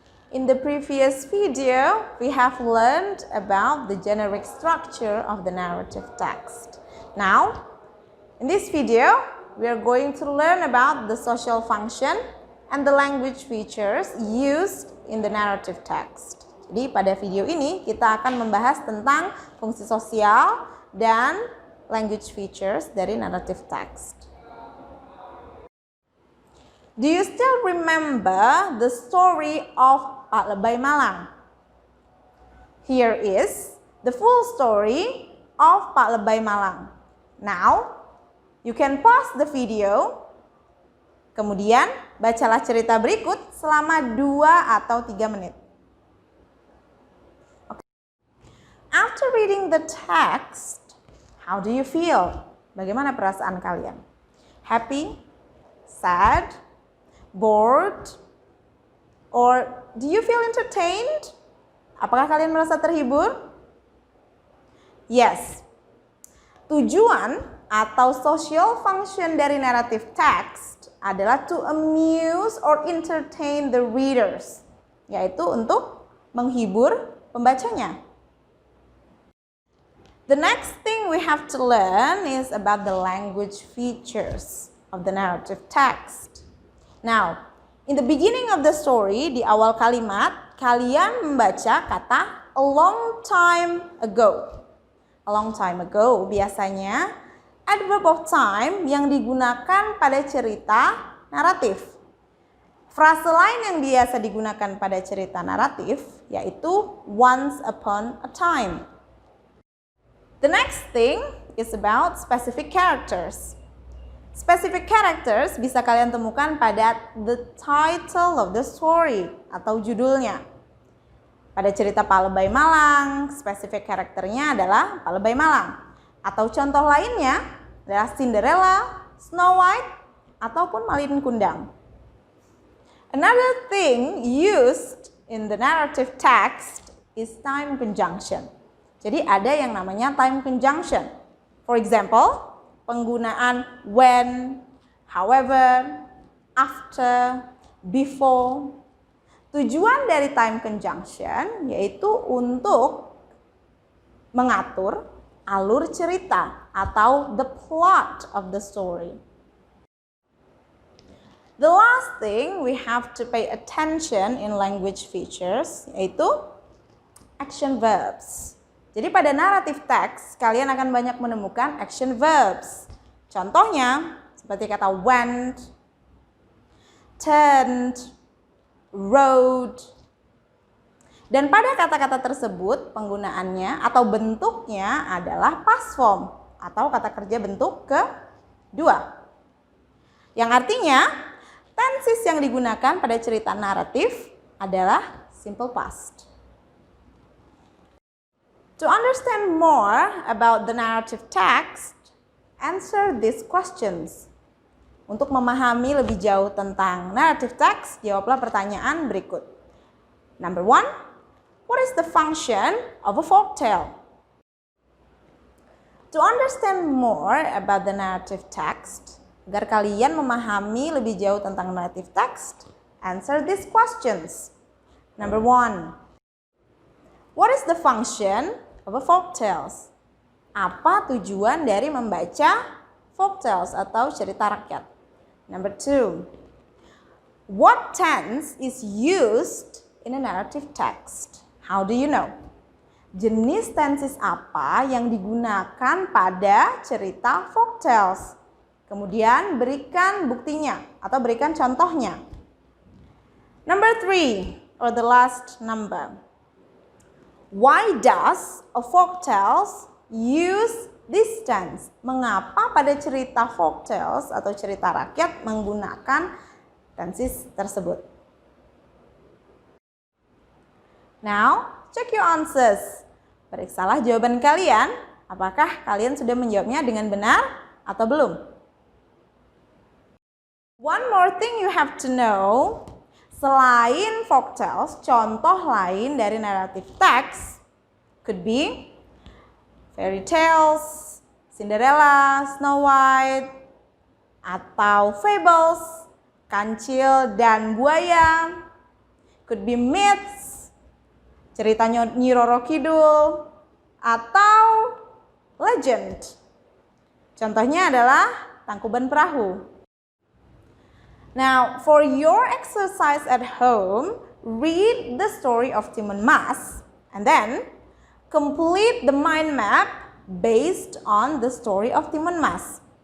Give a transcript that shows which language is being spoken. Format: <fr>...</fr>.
<en>In the previous video, we have learned about the generic structure of the narrative text. Now, in this video, we are going to learn about the social function and the language features used in the narrative text.</en> <id>Jadi pada video ini kita akan membahas tentang fungsi sosial dan language features dari narrative text.</id> <en>Do you still remember the story of Pak Lebay Malang? Here is the full story of Pak Lebay Malang. Now, you can pause the video.</en> <id>Kemudian, bacalah cerita berikut selama 2 atau 3 menit.</id> <en>Okay. After reading the text, how do you feel?</en> <id>Bagaimana perasaan kalian?</id> <en>Happy? Sad? Bored? Or do you feel entertained?</en> <id>Apakah kalian merasa terhibur? Yes. Tujuan atau social function dari narrative text adalah</id> <en>to amuse or entertain the readers,</en> <id>yaitu untuk menghibur pembacanya.</id> <en>The next thing we have to learn is about the language features of the narrative text. Now, in the beginning of the story,</en> <id>di awal kalimat, kalian membaca kata</id> <en>a long time ago. A long time ago</en> <id>biasanya adverb of time yang digunakan pada cerita naratif. Frase lain yang biasa digunakan pada cerita naratif yaitu</id> <en>once upon a time. The next thing is about specific characters.</en> <id>Specific characters bisa kalian temukan pada</id> <en>the title of the story</en> <id>atau judulnya. Pada cerita Pak Lebay Malang, specific karakternya adalah Pak Lebay Malang. Atau contoh lainnya adalah Cinderella, Snow White, ataupun Malin Kundang.</id> <en>Another thing used in the narrative text is time conjunction.</en> <id>Jadi ada yang namanya time conjunction.</id> <en>For example, penggunaan when, however, after, before.</en> <id>Tujuan dari time conjunction yaitu untuk mengatur alur cerita atau</id> <en>the plot of the story. The last thing we have to pay attention in language features yaitu action verbs.</en> <id>Jadi pada narrative text kalian akan banyak menemukan action verbs. Contohnya seperti kata went, turned, rode. Dan pada kata-kata tersebut penggunaannya atau bentuknya adalah past form atau kata kerja bentuk kedua. Yang artinya tenses yang digunakan pada cerita naratif adalah simple past.</id> <en>To understand more about the narrative text, answer these questions.</en> <id>Untuk memahami lebih jauh tentang narrative text, jawablah pertanyaan berikut.</id> <en>Number 1. What is the function of a folktale? To understand more about the narrative text,</en> <id>agar kalian memahami lebih jauh tentang narrative text,</id> <en>answer these questions. Number 1. What is the function of a folktale?</en> <id>Apa tujuan dari membaca folktales atau cerita rakyat?</id> <en>Number 2. What tense is used in a narrative text? How do you know?</en> <id>Jenis tenses apa yang digunakan pada cerita folktales? Kemudian berikan buktinya atau berikan contohnya.</id> <en>Number 3 or the last number. Why does a folktales use this tense?</en> <id>Mengapa pada cerita folktales atau cerita rakyat menggunakan tenses tersebut?</id> <en>Now, check your answers.</en> <id>Periksalah jawaban kalian. Apakah kalian sudah menjawabnya dengan benar atau belum?</id> <en>One more thing you have to know.</en> <id>Selain folktales, contoh lain dari narrative text</id> <en>could be fairy tales,</en> <id>Cinderella, Snow White, atau fables, Kancil dan Buaya.</id> <en>Could be myths, cerita Nyi Roro Kidul, atau legend.</en> <id>Contohnya adalah Tangkuban Perahu.</id> <en>Now, for your exercise at home, read the story of Timun Mas and then complete the mind map based on the story of Timun Mas.</en>